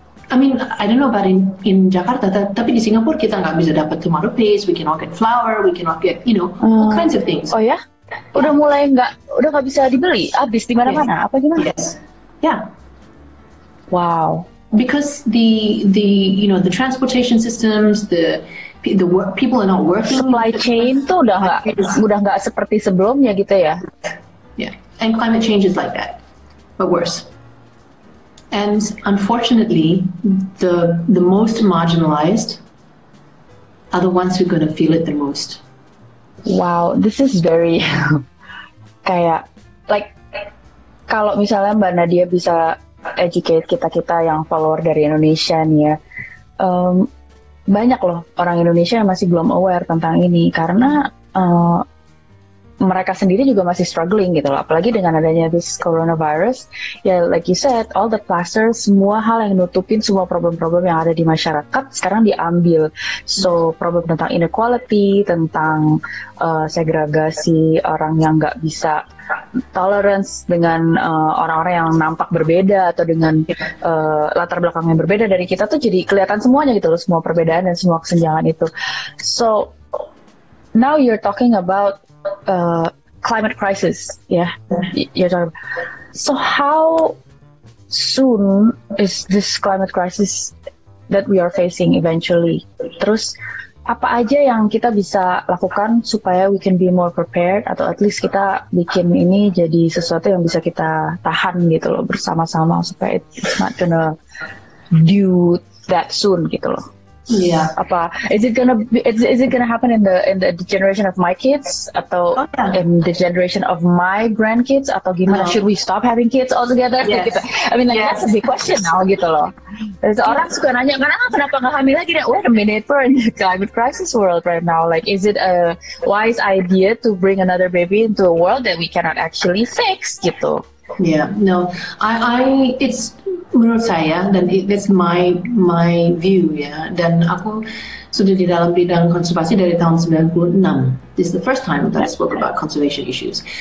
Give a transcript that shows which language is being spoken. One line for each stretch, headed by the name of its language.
English: I mean, I don't know about in Jakarta,
Indonesian: tapi di Singapura kita nggak bisa dapat tomato paste,
English: we cannot get flour, we cannot get all kinds of things.
Indonesian: Oh ya? Udah nggak bisa dibeli, habis di mana-mana. Apa gimana?
English: Yes. Yeah. Wow. Because the transportation systems, people are not working.
Indonesian: Supply chain tuh udah nggak seperti sebelumnya gitu ya.
English: Yeah, and climate change is like that, but worse. And unfortunately, the most marginalized are the ones who are going to feel it the most. Wow, this is very
Indonesian: kayak kalau misalnya Mbak Nadya bisa educate kita yang follower dari Indonesia nih ya, banyak loh orang Indonesia yang masih belum aware tentang ini karena mereka sendiri juga masih struggling gitu loh, apalagi dengan adanya
English: this coronavirus ya, like you said, all the plasters,
Indonesian: semua hal yang nutupin semua problem-problem yang ada di masyarakat sekarang diambil. So problem tentang inequality, tentang segregasi, orang yang nggak bisa tolerance dengan orang-orang yang nampak berbeda atau dengan latar belakang yang berbeda dari kita tuh jadi kelihatan semuanya gitu loh, semua perbedaan dan semua kesenjangan itu.
English: So now you're talking about climate crisis, yeah. You're talking about. So how soon is this climate crisis that we are facing eventually?
Indonesian: Terus apa aja yang kita bisa lakukan supaya
English: we can be more prepared,
Indonesian: atau at least kita bikin ini jadi sesuatu yang bisa kita tahan gitu loh bersama-sama supaya
English: it's not gonna do that soon
Indonesian: gitu loh.
English: Yeah. Apa is it gonna happen in the generation of my kids atau in the generation of my grandkids
Indonesian: atau gimana?
English: Should we stop having kids altogether? Yes.
Indonesian: Gitu.
English: I mean that's a big question now gitu loh. There's
Indonesian: orang suka nanya kenapa nggak hamil lagi?
English: Wait a minute, we're in the climate crisis world right now. Like, is it a wise idea to bring another baby into a world that we cannot actually fix
Indonesian: gitu?
English: Yeah, no, I it's
Indonesian: menurut saya, dan
English: that's my view
Indonesian: ya, dan aku sudah di dalam bidang konservasi dari tahun 96.
English: This is the first time that I spoke about conservation issues.